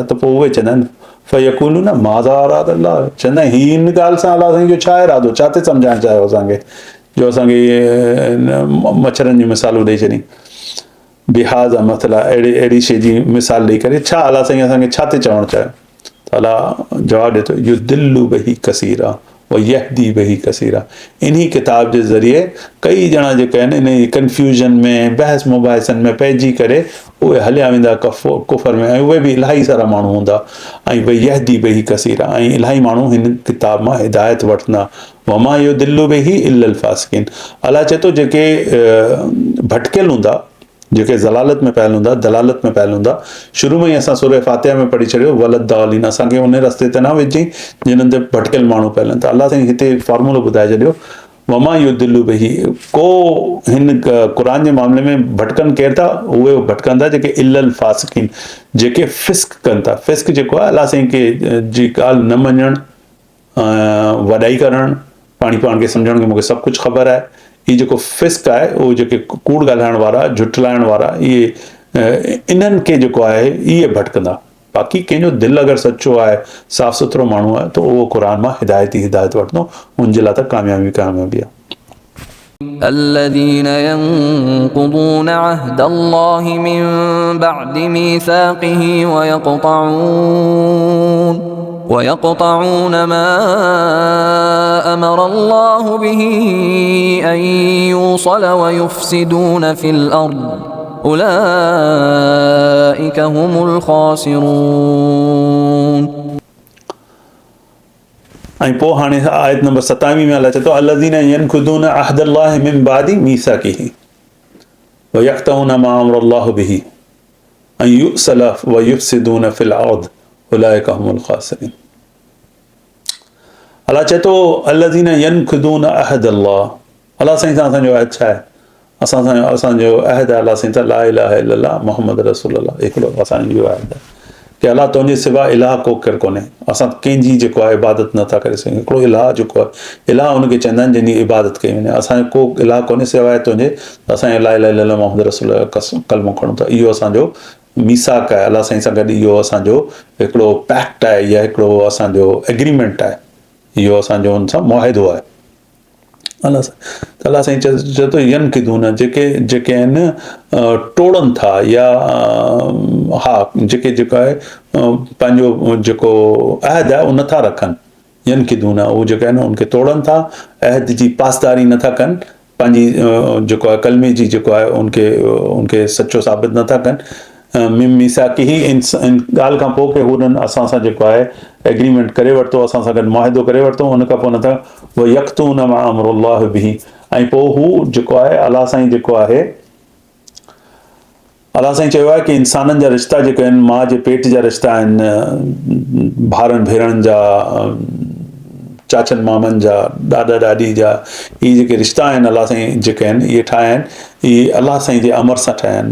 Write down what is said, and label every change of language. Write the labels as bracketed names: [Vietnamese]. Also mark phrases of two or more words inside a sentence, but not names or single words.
[Sindhi] त पोइ उहे चवंदा आहिनि [Arabic] فيقولون ماذا أراد الله, [Sindhi] चवंदा आहिनि हीअ इन ॻाल्हि सां अलाह साईं जो छा इरादो, छा ते सम्झाइणु चाहियो असांखे, जो असांखे मच्छरनि जी मिसालूं ॾेई छॾी, बिहाज़ मतिलबु अहिड़ी शइ जी मिसाल ॾेई करे छा अलाह साईं असांखे छा ते चवणु चाहियो। त अलाह जवाबु ॾिए थो [Arabic] يضل به كثيرا ويهدي به كثيرا, [Sindhi] इन्ही किताब जे ज़रिए कई ॼणा जेके आहिनि इन कंफ्यूजन में बहस मुबाहिसनि में पइजी करे उहे हलिया वेंदा कुफर में, ऐं उहे बि इलाही सारा माण्हू हूंदा, ऐं भई [Arabic] يهدي به كثيرا, [Sindhi] ऐं इलाही माण्हू हिन किताब मां हिदायत वठंदा। [Arabic] وما يضل به إلا الفاسقين, [Sindhi] अलाह चए थो जेके भटकियल हूंदा, जेके ज़लालत में पयल हूंदा, दलालत में पयल हूंदा, शुरू में ई असां सूरह फातिहा में पढ़ी छॾियो वलद्दालीन, असांखे उन रस्ते ते न विझी जिन्हनि ते भटकियल माण्हू पयल आहिनि। त अलाह साईं हिते फॉर्मूलो ॿुधाए छॾियो [Arabic] وما يضل به, [Sindhi] को हिन क़ुरान जे मामले में भटकनि केरु था, उहे भटकंदा जेके [Arabic] إلا الفاسقين, [Sindhi] जेके फिस्क कनि था। फिस्क जेको आहे अलाह साईं खे जी ॻाल्हि न मञणु, वॾाई करणु, पाण खे सम्झणु कि मूंखे सभु कुझु ख़बर आहे, हीअ जेको फिस्क आहे उहो जेके कूड़ ॻाल्हाइण वारा, झुठलाइण वारा, इहे इन्हनि खे जेको आहे इहे भटकंदा। बाक़ी कंहिंजो दिलि अगरि सचो आहे, साफ़ सुथरो माण्हू आहे, त उहो क़ुरान मां हिदायत वठंदो, हुनजे लाइ त कामयाबी आहे। [Arabic] الذين ينقضون عهد الله من بعد ميثاقه ويقطعون ما أمر الله به أن يوصل ويفسدون في الأرض أولئك هم الخاسرون. [Sindhi] ऐं पोइ हाणे आयत नंबर 27 में अलाह चए थो [Arabic] الذين ينقضون عهد الله من بعد ميثاقه ويقطعون ما أمر الله به أن يوصل ويفسدون في الأرض أولئك هم الخاسرون. [Sindhi] अलाह चए थो [Arabic] الذين ينقضون عهد الله, [Sindhi] अलाह साईं सां असांजो अहद छा आहे, असांजो अहद आहे अलाह साईं सां [Arabic] لا إله إلا الله محمد رسول الله, [Sindhi] हिकिड़ो असांजो अहद आहे कि अलाह तुंहिंजे सिवा इलाह को केरु कोन्हे, असां कंहिंजी जेको आहे इबादत नथा करे सघूं। हिकिड़ो इलाह जेको आहे, इलाह हुनखे चवंदा आहिनि जंहिंजी इबादत कई वञे, असांजो को इलाह कोन्हे सवाइ तुंहिंजे, असांजे [Arabic] لا إله إلا الله محمد رسول الله [Sindhi] कलमो खणूं था। इहो असांजो मीसाक आहे, अलाह साईं सां गॾु इहो असांजो हिकिड़ो पैक्ट आहे, या हिकिड़ो असांजो एग्रीमेंट आहे, इहो असांजो हुन सां मुआहिदो आहे। अलाह साईं चए थो यनकिदून, जेके आहिनि टोड़नि था, या हा जेको आहे पंहिंजो जेको अहद आहे उहो नथा रखनि, यनकिदून उहो जेके आहिनि उनखे तोड़नि था, अहद जी पासदारी नथा कनि, पंहिंजी जेको आहे कलमे जी जेको आहे उनखे सचो साबित नथा कनि। [Arabic] من ميثاقه, [Sindhi] इन ॻाल्हि खां पोइ कि हुननि असां सां जेको आहे एग्रीमेंट करे वरितो, असां सां गॾु मुआहिदो करे वरितो, हुन खां पोइ नथा [Arabic] ويقطعون ما أمر الله به, [Sindhi] ऐं पोइ हू जेको आहे अलाह साईं जेको आहे, अलाह साईं चयो आहे कि इंसाननि जा रिश्ता जेके आहिनि, माउ जे पेट जा रिश्ता आहिनि, भाउरनि भेणनि जा, चाचनि मामनि जा, ॾाॾा ॾाॾी जा, इहे जेके रिश्ता आहिनि अलाह साईं जेके आहिनि इहे ठाहिया आहिनि, इहे अलाह साईं जे अमर सां ठाहिया आहिनि।